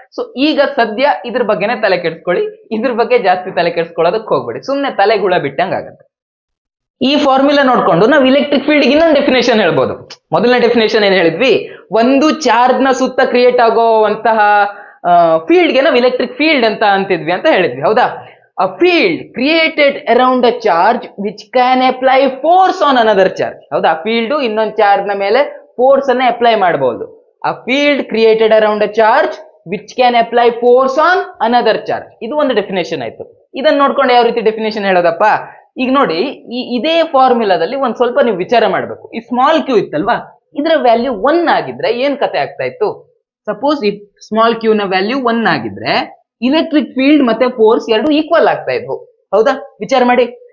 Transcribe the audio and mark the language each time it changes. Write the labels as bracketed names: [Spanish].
[Kannada] So ಈಗ ಸದ್ಯ ಇದ್ರ ಬಗ್ಗೆನೇ ತಲೆ ಕೆಡಿಸ್ಕೊಳ್ಳಿ, ಇದ್ರ ಬಗ್ಗೆ ಜಾಸ್ತಿ ತಲೆ ಕೆಡಿಸ್ಕೊಳ್ಳೋದಕ್ಕೆ ಹೋಗ್ಬೇಡಿ, ಸುಮ್ನೆ ತಲೆಗುಳ ಬಿಟ್ಟಂಗ ಆಗತ್ತೆ. ಈ ಫಾರ್ಮುಲಾ ನೋಡ್ಕೊಂಡು ನಾವು ಇಲೆಕ್ಟ್ರಿಕ್ ಫೀಲ್ಡ್ ಇನ್ನೊಂದು ಡೆಫಿನೇಷನ್ ಹೇಳ್ಬೋದು. ಮೊದಲನೇ ಡೆಫಿನೇಷನ್ ಏನ್ ಹೇಳಿದ್ವಿ? ಒಂದು ಚಾರ್ಜ್ ನ ಸುತ್ತ ಕ್ರಿಯೇಟ್ ಆಗುವಂತಹ ಫೀಲ್ಡ್ ಗೆ ನಾವು ಇಲೆಕ್ಟ್ರಿಕ್ ಫೀಲ್ಡ್ ಅಂತ ಅಂತಿದ್ವಿ ಅಂತ ಹೇಳಿದ್ವಿ, ಹೌದಾ. [English] A field created around a charge which can apply force on another charge. [Kannada] ಹೌದಾ, ಫೀಲ್ಡ್ ಇನ್ನೊಂದು ಚಾರ್ಜ್ ನ ಮೇಲೆ ಫೋರ್ಸ್ ಅನ್ನ ಅಪ್ಲೈ ಮಾಡಬಹುದು. [English] A field created around a charge which can apply force on another charge. [Kannada] ಇದು ಒಂದು ಡೆಫಿನೇಷನ್ ಆಯ್ತು. ಇದನ್ನ ನೋಡ್ಕೊಂಡು ಯಾವ ರೀತಿ ಡೆಫಿನೇಷನ್ ಹೇಳೋದಪ್ಪ? ಈಗ ನೋಡಿ, ಇದೇ ಫಾರ್ಮುಲಾದಲ್ಲಿ ಒಂದ್ ಸ್ವಲ್ಪ ನೀವು ವಿಚಾರ ಮಾಡಬೇಕು. ಈ ಸ್ಮಾಲ್ ಕ್ಯೂ ಇತ್ತಲ್ವಾ, ಇದರ ವ್ಯಾಲ್ಯೂ 1 ಆಗಿದ್ರೆ ಏನ್ ಕತೆ ಆಗ್ತಾ ಇತ್ತು? ಸಪೋಸ್ ಈ ಸ್ಮಾಲ್ ಕ್ಯೂ ನ ವ್ಯಾಲ್ಯೂ 1 ಆಗಿದ್ರೆ ಇಲೆಕ್ಟ್ರಿಕ್ ಫೀಲ್ಡ್ ಮತ್ತೆ ಫೋರ್ಸ್ ಎರಡು ಈಕ್ವಲ್ ಆಗ್ತಾ ಇದ್ವು, ಹೌದಾ. ವಿಚಾರ ಮಾಡಿ.